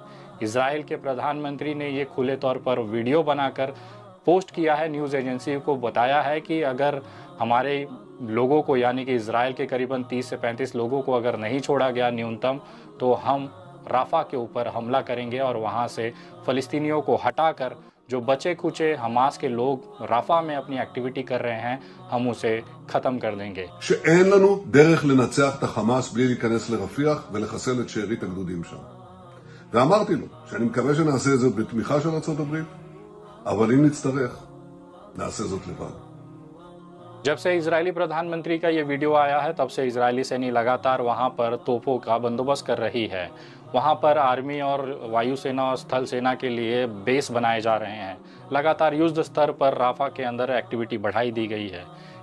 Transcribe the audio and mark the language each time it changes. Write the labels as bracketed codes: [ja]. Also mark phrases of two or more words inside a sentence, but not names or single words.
[hi] इजराइल के प्रधानमंत्री ने ये खुले तौर पर वीडियो बनाकर पोस्ट किया है, [en] news agency [hi] को बताया है कि अगर हमारे लोगों को, यानी कि इजराइल के करीबन 30 से 35 लोगों को अगर नहीं छोड़ा गया न्यूनतम, तो हम राफा के ऊपर हमला करेंगे और वहां से फ़लस्तीनियों को हटाकर जो बचे खुचे हमास के लोग राफा में अपनी एक्टिविटी कर रहे हैं, हम उसे ख़त्म कर देंगे। [he] שאין לנו דרך לנצח את החמאס בלי להיכנס לרפיח ולחסל את שארית הגדודים שם. ואמרתי לו שאני מקווה שנעשה את זה בתמיכה של ארצות הברית, אבל אם נצטרך, נעשה זאת לבד. [hi] जब से इजरायली प्रधानमंत्री का ये वीडियो आया है तब से इजरायली सैनिक लगातार वहाँ पर तोपों का बंदोबस्त कर रही है। वहाँ पर आर्मी और वायुसेना और स्थल सेना के लिए बेस बनाए जा रहे हैं। लगातार युद्ध स्तर पर राफा के अंदर एक्टिविटी बढ़ाई दी गई है।